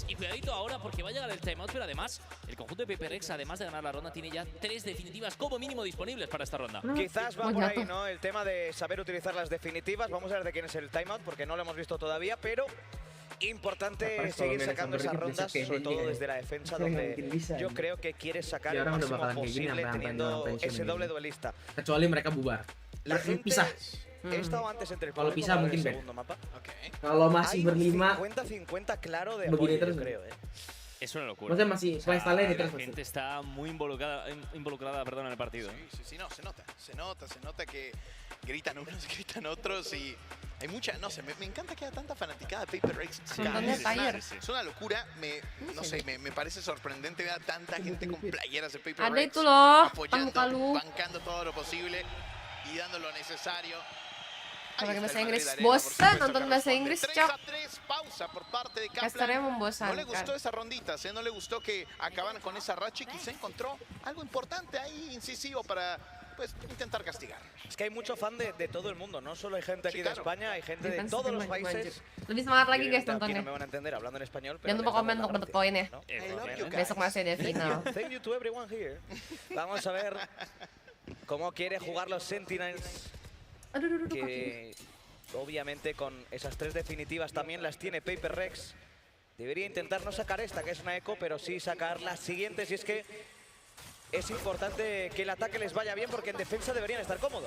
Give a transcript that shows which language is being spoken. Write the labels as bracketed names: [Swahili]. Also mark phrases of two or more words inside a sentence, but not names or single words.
[Spanish] Y cuidadito ahora porque va a llegar el timeout, pero además el conjunto de Paper Rex, además de ganar la ronda, tiene ya 3 definitivas como mínimo disponibles para esta ronda. Quizás va por ahí, ¿no? El tema de saber utilizar las definitivas. Vamos a ver de quién es el timeout porque no lo hemos visto todavía, pero importante seguir sacando esas rondas, sobre todo desde la defensa, donde yo creo que quieres sacar el máximo posible teniendo ese doble duelista. [Indonesian] Kecuali mereka bubar. [Spanish] La gente... He estado antes entre el [Indonesian] Kalau pisah mungkin [Spanish] segundo mapa. [Indonesian] Kalau masih berlima [Spanish] 50-50 claro de [Indonesian] begini [Spanish] apoyo, [Indonesian] terus, [Spanish] yo creo, Es una locura. [Indonesian] Maksudnya masih playstyle-nya [Spanish] La gente está muy involucrada en el partido. Sí, no, se nota que gritan unos, gritan otros y hay mucha, no sé, me encanta que haya tanta fanaticada de Paper Rex. Es una locura, me parece sorprendente ver a tanta gente con playeras de Paper Rex apoyando, bancando todo lo posible y dando lo necesario. [Indonesian] Pakai bahasa Inggris. Bosan nonton bahasa Inggris, Cok. [Spanish] Pausa por parte de [Indonesian] Casternya membosankan. [Spanish] No le gustó esa rondita, no le gustó que acaban con esa racha y quizá encontró algo importante ahí, incisivo para pues intentar castigar. Es que hay mucho fan de todo el mundo, no solo hay gente aquí de España, hay gente de todos los países. [Indonesian] Lebih semangat lagi guys [Spanish] Aquí [Indonesian] nontonnya. [Spanish] no me van a entender hablando en español. [Indonesian] Jangan lupa komen untuk dapat poin ya. Besok masih ada final. [English] Thank you to everyone here. [Spanish] Vamos a ver cómo quiere jugar los Sentinels. Que obviamente con esas 3 definitivas también las tiene Paper Rex. Debería intentar no sacar esta, que es una eco, pero sí sacar las siguientes. Y es que es importante que el ataque les vaya bien porque en defensa deberían estar cómodos.